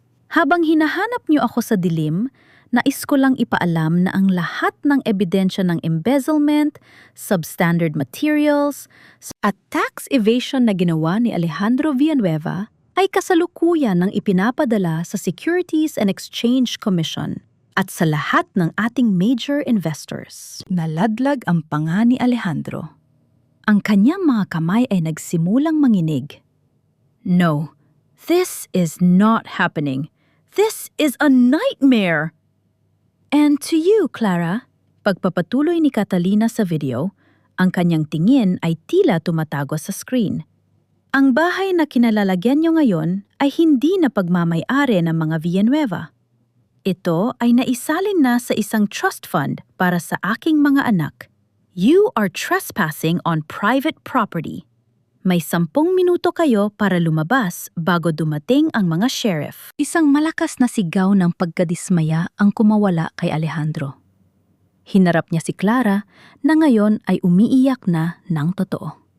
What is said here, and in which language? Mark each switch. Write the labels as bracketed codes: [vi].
[tl] Habang hinahanap niyo ako sa dilim, nais ko lang ipaalam na ang lahat ng ebidensya ng embezzlement, substandard materials, at tax evasion na ginawa ni Alejandro Villanueva ay kasalukuyan ng ipinapadala sa Securities and Exchange Commission at sa lahat ng ating major investors. Naladlag ang panga ni Alejandro. Ang kanyang mga kamay ay nagsimulang manginig. [en] No, this is not happening. This is a nightmare! And to you, [tl] Clara, pagpapatuloy ni Catalina sa video, ang kanyang tingin ay tila tumatago sa screen. Ang bahay na kinalalagyan niyo ngayon ay hindi na pagmamay-ari ng mga Villanueva. Ito ay naisalin na sa isang trust fund para sa aking mga anak. [en] You are trespassing on private property. [tl] May 10 minuto kayo para lumabas bago dumating ang mga sheriff. Isang malakas na sigaw ng pagkadismaya ang kumawala kay Alejandro. Hinarap niya si Clara na ngayon ay umiiyak na ng totoo.